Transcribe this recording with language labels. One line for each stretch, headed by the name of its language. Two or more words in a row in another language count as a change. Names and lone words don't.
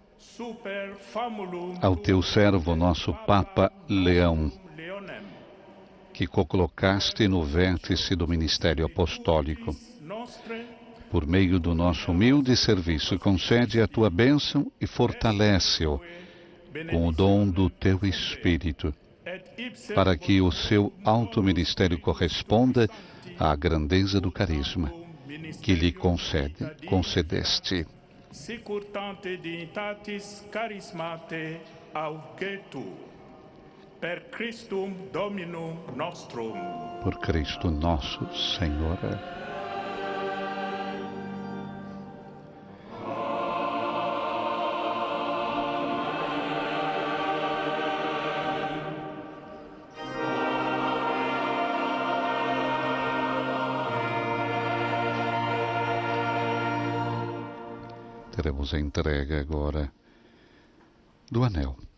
Portuguese: Ao teu servo, nosso Papa Leão, que colocaste no vértice do ministério apostólico, por meio do nosso humilde serviço, concede a tua bênção e fortalece-o com o dom do teu Espírito, para que o seu alto ministério corresponda à grandeza do carisma que lhe concedeste.
Latin: Sicurtante dignitatis charismate augetur, per Christum Dominum nostrum.
Portuguese: Por Cristo nosso Senhor. Teremos a entrega agora do anel.